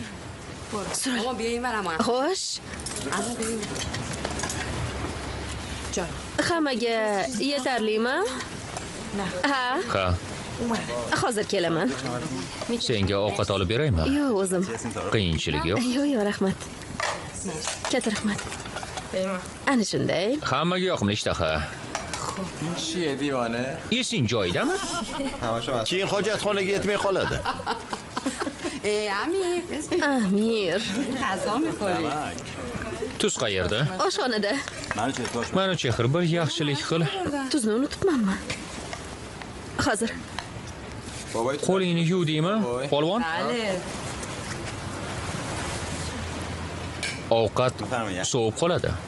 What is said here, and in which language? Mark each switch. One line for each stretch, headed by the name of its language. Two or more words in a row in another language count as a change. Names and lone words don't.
Uzbek: Xo'sh. Hammaga yetarlimi? Ha. Hozir kelaman. Senga ovqat olib beraymi? Yo'q, o'zim. Qiyinchilik yo'q. Yo'q, rahmat. Katta rahmat. Ana shunday. Hammaga yoqimli ishtaha.
Persian: چیه دیوانه؟
Uzbek: Esing joyidami? Keyin hojatxonaga yetmay qoladi. Amir.
Persian: غذا میخوری
Uzbek: Tuz qayerda? Oshxonada. Manu chexir bir yaxshilik qil. Tuzni unutibmanmi? Hozir. Qo'lingni yuvdingmi, polvon?
Persian: بله
Uzbek: Ovqat sovib qoladi.